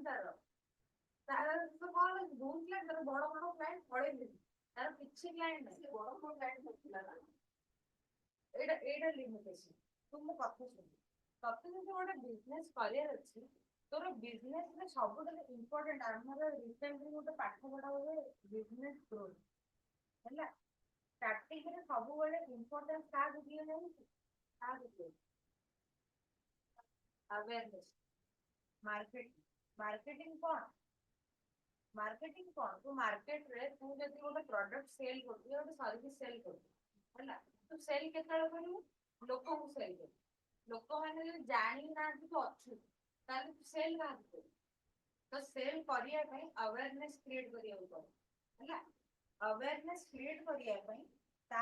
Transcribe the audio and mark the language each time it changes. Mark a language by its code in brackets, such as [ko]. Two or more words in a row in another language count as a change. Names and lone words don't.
[or] ତାର ତ କଣ ବହୁତ କ୍ଲାଇଣ୍ଟ ତାର ବଡ ବଡ କ୍ଲାଇଣ୍ଟ ପଳେଇଲି ତାର କିଛି କ୍ଲାଇଣ୍ଟ ନାହିଁ ବଡ ବଡ କ୍ଲାଇଣ୍ଟ ନଥିଲା ନା ଏଇଟା ଲିମିଟେସନ ତୁ ମୋ କଥା ଶୁଣ ତତେ ଯଦି ଗୋଟେ ବିଜନେସ କରିବାର ଅଛି ତୋର ବିଜନେସରେ ସବୁଠାରୁ ଇମ୍ପୋର୍ଟାଣ୍ଟ ଆମର ରିସେଣ୍ଟଲି ଗୋଟେ ପାଠ ପଢା ହୁଏ [en] business growth [or] ହେଲା ଷ୍ଟାର୍ଟିଂରେ ସବୁବେଳେ ଇମ୍ପୋର୍ଟାନ୍ସ କାହାକୁ ଦିଏ ଜାଣିଛୁ କାହାକୁ ଦିଏ [en] awareness marketing marketing [or] କଣ ତୁ ମାର୍କେଟରେ ତୁ ଯଦି ଗୋଟେ [en] product sell [or] କରୁଛୁ ଗୋଟେ [en] service sell [or] କରୁଛୁ ହେଲା ତୁ ସେଲ୍ କେତେବେଳେ କରିବୁ ଲୋକଙ୍କୁ ସେଲ୍ କରିବୁ ଲୋକମାନେ ଯଦି ଜାଣିନାହାନ୍ତି ତୁ ଅଛୁ ତାହେଲେ ତୁ ସେଲ୍ କାହାକୁ କରିବୁ ତ ସେଲ୍ କରିବା ପାଇଁ [en] awareness create [or] କରିବାକୁ ପଡେ ହେଲା [en] awareness create [or] କରିବା ପାଇଁ ତା